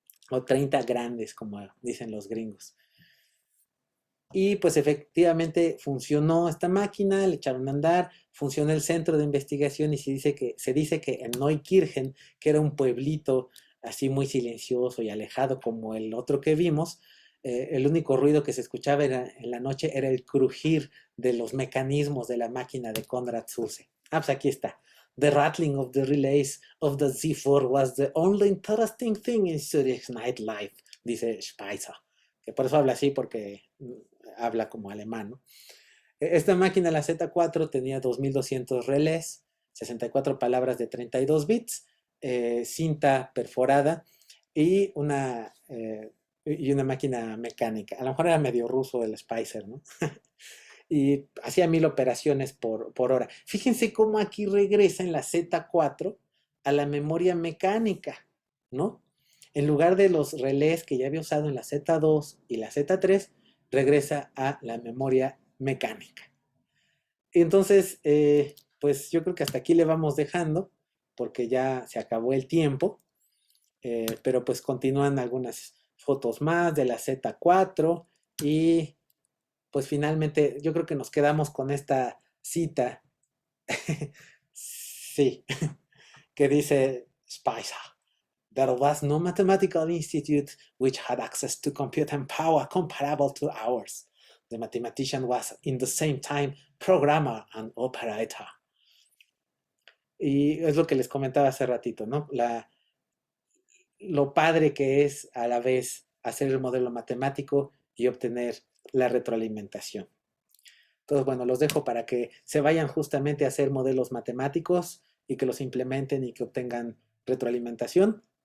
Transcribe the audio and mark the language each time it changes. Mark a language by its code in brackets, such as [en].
[es] O 30 grandes, como dicen los gringos. Y pues efectivamente funcionó esta máquina, le echaron a andar, funcionó el centro de investigación y se dice que en Neukirchen, que era un pueblito así muy silencioso y alejado como el otro que vimos, el único ruido que se escuchaba en la noche era el crujir de los mecanismos de la máquina de Konrad Zuse. Ah, pues aquí está. [en] The rattling of the relays of the Z4 was the only interesting thing in Zurich's nightlife, [es] dice Speiser. Que por eso habla así, porque habla como alemán, ¿no? Esta máquina, la Z4, tenía 2200 relés, 64 palabras de 32 bits, cinta perforada y una máquina mecánica. A lo mejor era medio ruso el Spicer, ¿no? Y hacía 1000 operaciones por hora. Fíjense cómo aquí regresa en la Z4 a la memoria mecánica, ¿no? En lugar de los relés que ya había usado en la Z2 y la Z3, regresa a la memoria mecánica. Entonces, pues yo creo que hasta aquí le vamos dejando, porque ya se acabó el tiempo, pero pues continúan algunas fotos más de la Z4 y pues finalmente yo creo que nos quedamos con esta cita, sí, que dice Spicer. [en] There was no mathematical institute which had access to computing power comparable to ours. The mathematician was, in the same time, programmer and operator. [es] Y es lo que les comentaba hace ratito, ¿no? Lo padre que es a la vez hacer el modelo matemático y obtener la retroalimentación. Entonces, bueno, los dejo para que se vayan justamente a hacer modelos matemáticos y que los implementen y que obtengan retroalimentación.